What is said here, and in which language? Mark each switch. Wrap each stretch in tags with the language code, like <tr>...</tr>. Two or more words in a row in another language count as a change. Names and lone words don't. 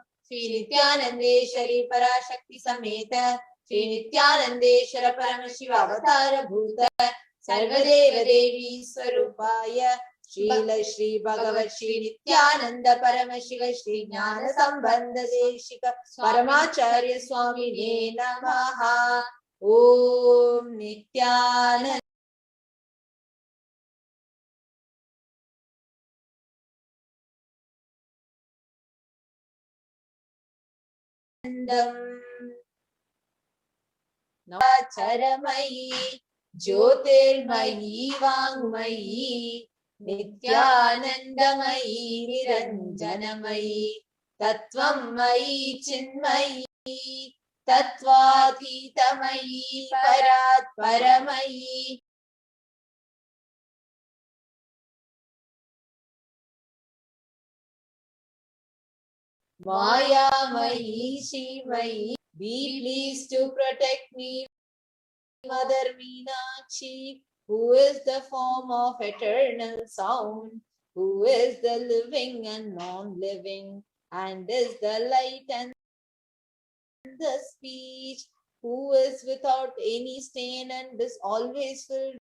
<sa>श्री नित्यानन्देश्वरी पराशक्ति समेत श्री नित्यानन्देश्वर परमशिव अवतार भूत सर्वदेव देवी स्वरूपाय श्रील श्री भगवत् श्री नित्यानन्द परमशिव श्री ज्ञान सम्बन्ध देशिक परमाचार्य स्वामिने नमः. ओम् नित्यानन्द नवाचारमयी ज्योतिर्मयी वाङ्मयी नित्यानन्दमयी निरञ्जनमयी तत्त्वमयी चिन्मयी तत्त्वादितमयी परात् परमयी मायामयी शिवायी.</sa> <en>Be pleased to protect me, Mother Meenakshi, who is the form of eternal sound, who is the living and non-living, and is the light and the speech, who is without any stain and is always filled</en>